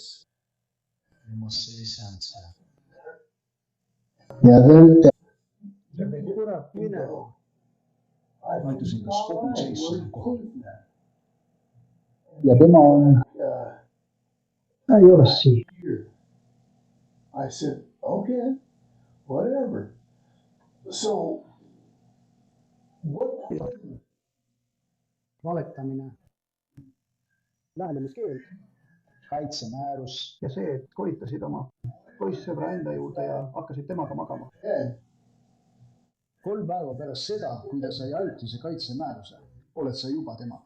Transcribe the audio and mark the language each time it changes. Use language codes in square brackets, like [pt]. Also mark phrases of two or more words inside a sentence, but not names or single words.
[et] Musta ei saanud seda. Ja veel... See peab kurat minema. Ma ütlesin, kas kogu Jason kohal. Ja tema on... Ei ole siin. [en] I said, okay, whatever. So, what? [et] Valetamine. Lähenemiskeeld. Kaitsemäärus. Ja see, et kolitasid oma poissõbra enda juurde ja hakkasid temaga magama. 3 päeva pärast seda, kui ta sai ajutise kaitsemääruse, oled sa juba temaga.